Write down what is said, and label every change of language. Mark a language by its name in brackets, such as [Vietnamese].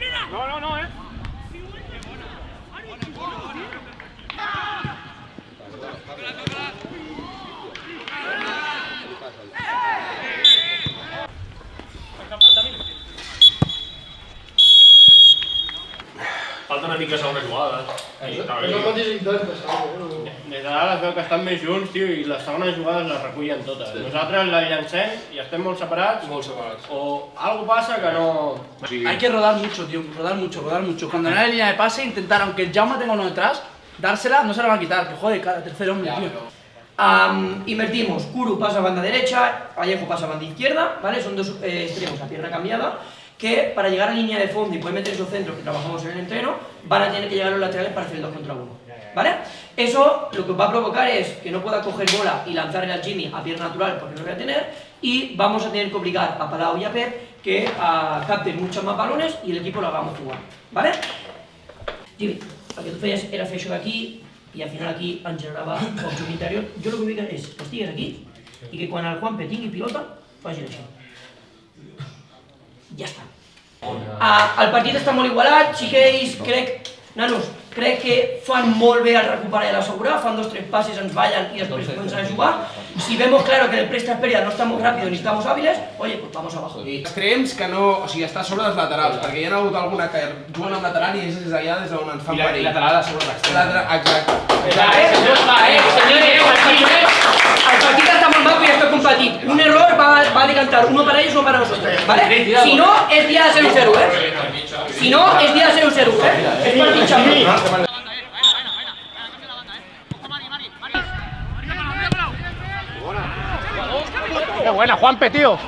[Catalan] No, Falta una mica segona jugada. És el mateix intent de literal es veu que estan més junts, tio, i les segones jugades les recullen totes. Nosaltres la llancem i estem molt separats. [Spanish] O algo pasa que no... Hay que rodar mucho, tío, rodar mucho. Cuando no hay línea de pase, intentar, aunque el Jaume tenga uno detrás, dársela, no se la va a quitar, que jode cada tercer hombre, tío. Invertimos, Kuru pasa a banda derecha, Vallejo pasa a banda izquierda, ¿vale? Son dos extremos a pierna cambiada, que para llegar a línea de fondo y poder meter esos centros que trabajamos en el entreno, van a tener que llegar los laterales para hacer el 2 contra 1, ¿vale? Eso lo que va a provocar es que no pueda coger bola y lanzarle al Jimmy a pierna natural porque no lo voy a tener, y vamos a tener que obligar a Palau y a Pep que capten muchos más balones y el equipo lo hagamos jugar, ¿vale? [Catalan] Jimmy, el que tu feies era fer això d'aquí i al final aquí ens generava poc joc interior. Jo el que vull és que estigues aquí i que quan el Juanpe tingui pilota faci això. Ja està. El partit està molt igualat, sí que ells crec que fan molt bé al recuperar i a l'assegurar, fan 2 o 3 passes, ens ballen i després comencen a jugar. [Spanish] Si vemos claro que en el presta-pérdida no estamos rápidos ni estamos hábiles, oye, pues vamos abajo. [Catalan] I extrems que no... O sigui, està sobre dels laterals, perquè hi ha hagut alguna que juguen amb lateral i és allà des d'on ens fan perill. I lateral a sobre l'extrem. Exacte. El partit està molt maco i està competit. [Spanish] Un error va a decantar uno para ellos, uno para nosotros, ¿vale? Si no, es día de 0-0, ¿eh? Si no, es día de 0-0, ¿eh? [Catalan] Es partit xapo. [Spanish] ¡Qué buena, Juanpe, tío!